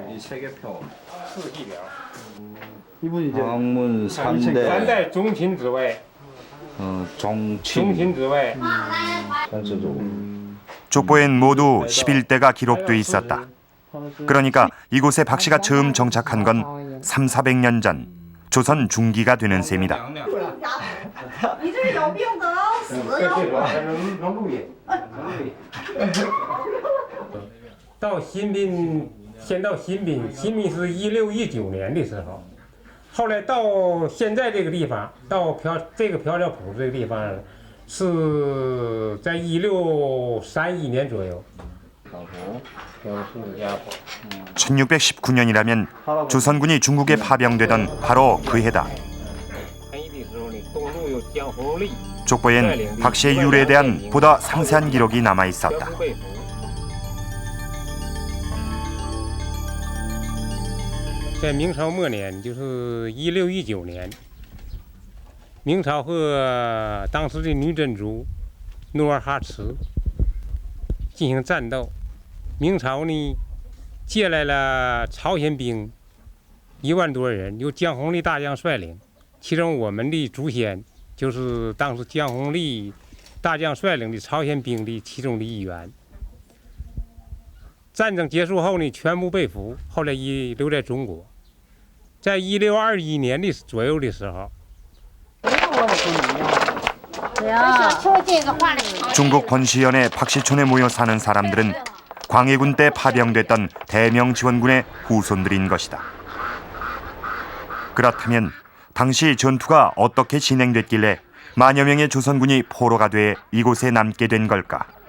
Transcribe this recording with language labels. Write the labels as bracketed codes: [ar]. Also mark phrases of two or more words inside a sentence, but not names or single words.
[ko] 방문 3대 종친 족보엔 모두 11대가 기록돼 있었다. 그러니까 이곳에 박 씨가 처음 정착한 건 300~400년 전 조선 중기가 되는 셈이다. [zh] 到新宾，先到新宾，新宾是1619年的时候，后来到现在这个地方，到这个漂亮浦这个地方，是在1631年左右。 [ko] 1619년이라면 조선군이 중국에 파병되던 바로 그 해다. 족보엔 박 씨의 유래에 대한 보다 상세한 기록이 남아 있었다. [zh] 在明朝末年，就是1619年，明朝和当时的女真族努尔哈赤进行战斗。明朝呢，借来了朝鲜兵1万多人，由江弘立大将率领，其中我们的祖先就是当时江弘立大将率领的朝鲜兵的其中的一员。战争结束后呢，全部被俘，后来留在中国。在1621年的左右的时候， [ko] 중국 번시연의 박시촌에 모여 사는 사람들은 광해군 때 파병됐던 대명 지원군의 후손들인 것이다. 그렇다면 당시 전투가 어떻게 진행됐길래 만여 명의 조선군이 포로가 돼 이곳에 남게 된 걸까?